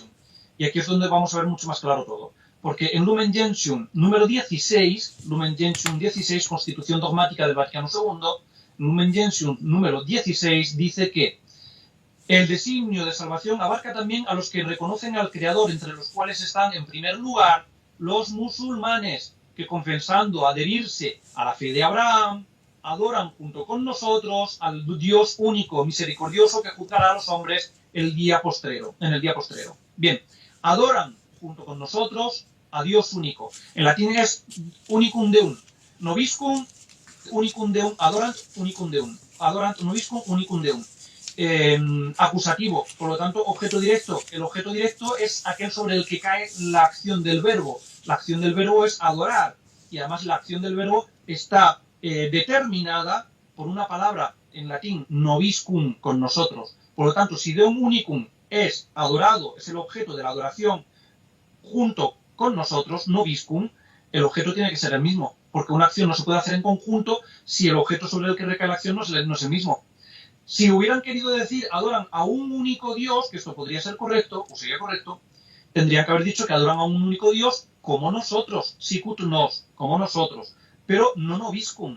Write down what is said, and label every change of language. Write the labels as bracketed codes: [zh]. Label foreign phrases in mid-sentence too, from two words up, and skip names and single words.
[es] Y aquí es donde vamos a ver mucho más claro todo. Porque en Lumen Gentium número 16, Lumen Gentium 16, Constitución Dogmática del Vaticano II, Lumen Gentium número 16 dice que el designio de salvación abarca también a los que reconocen al Creador, entre los cuales están, en primer lugar, los musulmanes, que confesando adherirse a la fe de Abraham, adoran junto con nosotros al Dios único, misericordioso, que juzgará a los hombres en el día postrero. Bien, adoran junto con nosotros a Dios único. En latín es [la] unicum deum, nobiscum unicum deum, adorant unicum deum, adorant nobiscum unicum deum. [es] Acusativo, por lo tanto, objeto directo. El objeto directo es aquel sobre el que cae la acción del verbo. La acción del verbo es adorar, y además la acción del verbo está determinada por una palabra en latín, nobiscum, con nosotros. Por lo tanto, si [la] deum unicum [es] es adorado, es el objeto de la adoración junto con nosotros, nobiscum, el objeto tiene que ser el mismo, porque una acción no se puede hacer en conjunto si el objeto sobre el que recae la acción no es el mismo. Si hubieran querido decir adoran a un único Dios, que esto podría ser correcto, o sería correcto, tendrían que haber dicho que adoran a un único Dios como nosotros, [la] sicut nos, [es] como nosotros, pero no nobiscum.